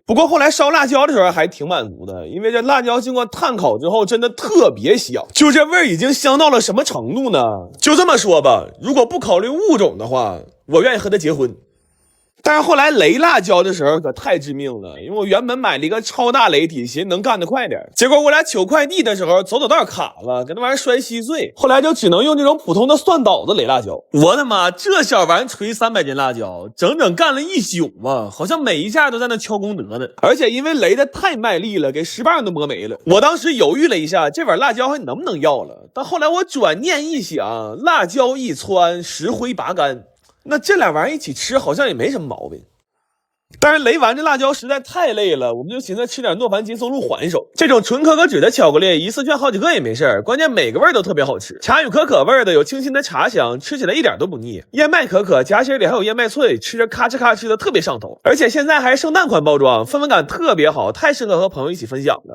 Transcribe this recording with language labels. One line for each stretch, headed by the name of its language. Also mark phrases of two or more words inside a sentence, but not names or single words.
Chinese: 不過後來燒辣椒的時候還挺滿足的，因為這辣椒經過炭烤之後真的特別香，就這味兒已經香到了什麼程度呢？就這麼說吧，如果不考慮物種的話，我願意和他結婚。但是後來雷辣椒的時候可太致命了，因為我原本買了一個超大雷體，尋思能幹得快點，結果我倆取快遞的時候走道卡了，給那玩意兒摔稀碎，後來就只能用這種普通的蒜搗的雷辣椒。我的媽，這小玩意錘300斤辣椒，整整幹了一宿啊，好像每一下都在那敲功德呢。而且因為雷的太賣力了，給石棒都磨沒了。我當時猶豫了一下，這碗辣椒還能不能要了？但後來我轉念一想，辣椒一汆，石灰拔乾，那這倆玩意兒一起吃好像也沒什麼毛病。但是雷完這辣椒實在太累了，我們就尋思吃點諾凡金松露緩手。這種純可可脂的巧克力一次圈好幾個也沒事，關鍵每個味兒都特別好吃。茶與可可味的有清新的茶香，吃起來一點都不膩。燕麥可可夾心裡還有燕麥脆，吃着咔哧咔哧的特別上頭。而且現在還是聖誕款包裝，氛圍感特別好，太適合和朋友一起分享了。